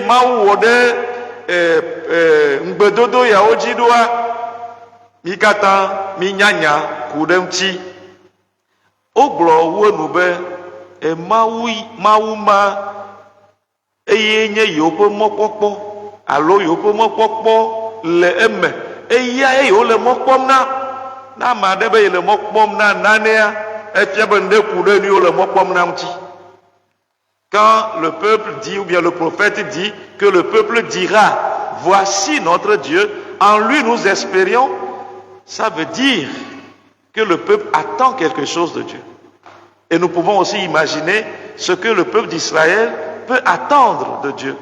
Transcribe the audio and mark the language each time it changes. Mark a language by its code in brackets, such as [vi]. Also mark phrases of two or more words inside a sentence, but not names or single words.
[ee] mawu wɔ ɖe ŋugbedodo yawo dzi ɖoa mi katã mínya nya ku ɖe ŋuti wogblɔ wo nu be mawu ma eye nye yewo ƒe mɔkpɔkpɔ alo yewo ƒe mɔkpɔkpɔ le eme eya ye yewo le mɔ kpɔm na ame aɖe be yele mɔ kpɔm na nanea efia be ŋɖe ku ɖe nu yiwo le mɔ kpɔm na ŋuti. [fr] Quand le peuple dit ou bien le prophète dit que le peuple dira voici notre Dieu, en lui nous espérions, ça veut dire que le peuple attend quelque chose de Dieu. Et nous pouvons aussi imaginer ce que le peuple d'Israël peut attendre de Dieu.